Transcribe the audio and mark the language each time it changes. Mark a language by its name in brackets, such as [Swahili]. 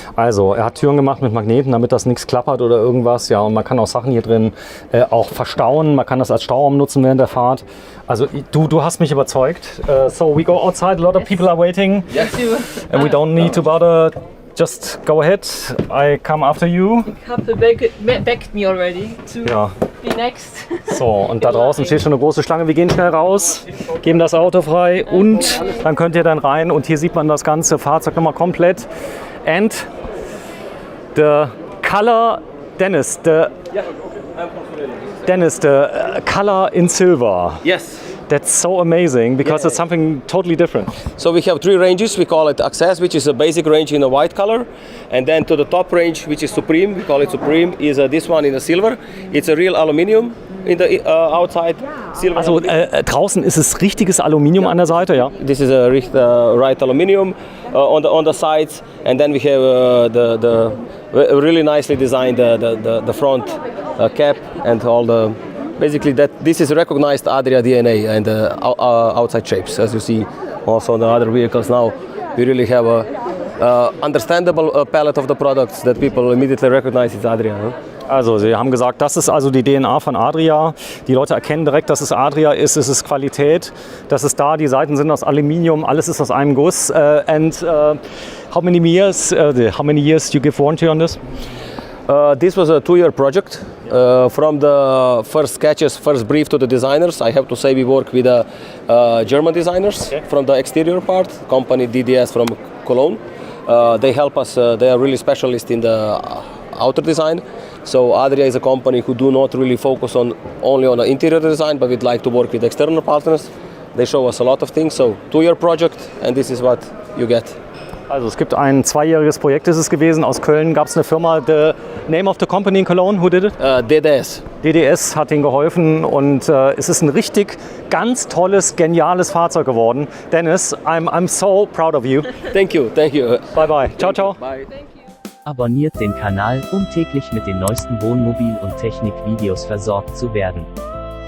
[German] Also, er hat Türen gemacht mit Magneten, damit das nichts klappert oder irgendwas. Ja, und man kann auch Sachen hier drin auch verstauen. Man kann das als Stauraum nutzen während der Fahrt. Also, du hast mich überzeugt. [English] So, we go outside. A lot of people are waiting. Yes. And we don't need to bother. Just go ahead. I come after you. Couple begged me already to [German] Ja. [English] be next. [German] So, und da draußen steht schon eine große Schlange. Wir gehen schnell raus, geben das Auto frei und dann könnt ihr dann rein. Und hier sieht man das ganze Fahrzeug nochmal komplett [English] And the color, Dennis, the color in silver. Yes. That's so amazing because it's something totally different. So we have 3 ranges. We call it Access, which is a basic range in a white color, and then to the top range, which is Supreme. We call it Supreme. Is this one in a silver? It's a real aluminium in the outside. Silver. [German] Also draußen ist es richtiges Aluminium an der Seite, ja. [English] This is a right aluminium on the sides, and then we have the really nicely designed the front cap and all the. Basically, this is recognized Adria DNA and outside shapes, as you see also on the other vehicles now. We really have a understandable palette of the products that people immediately recognize it's Adria. Huh? [German] Also Sie haben gesagt, das ist also die DNA von Adria. Die Leute erkennen direkt, dass es Adria ist, es ist Qualität. Das ist da, die Seiten sind aus Aluminium, alles ist aus einem Guss. [English] And how many years you give warranty on this? This was a 2-year project. From the first sketches, first brief to the designers, I have to say we work with German designers from the exterior part, company DDS from Cologne. They help us, they are really specialists in the outer design. So Adria is a company who do not really focus only on the interior design, but we'd like to work with external partners. They show us a lot of things, so 2-year project, and this is what you get. [German] Also es gibt ein 2-jähriges Projekt, ist es gewesen. Aus Köln gab es eine Firma. [English] The name of the company in Cologne, who did it? DDS. [German] DDS hat ihnen geholfen und es ist ein richtig ganz tolles, geniales Fahrzeug geworden. [English] Dennis, I'm so proud of you. Thank you, thank you. Bye bye. Ciao, ciao. Bye. [German] Abonniert den Kanal, um täglich mit den neuesten Wohnmobil- und Technikvideos versorgt zu werden.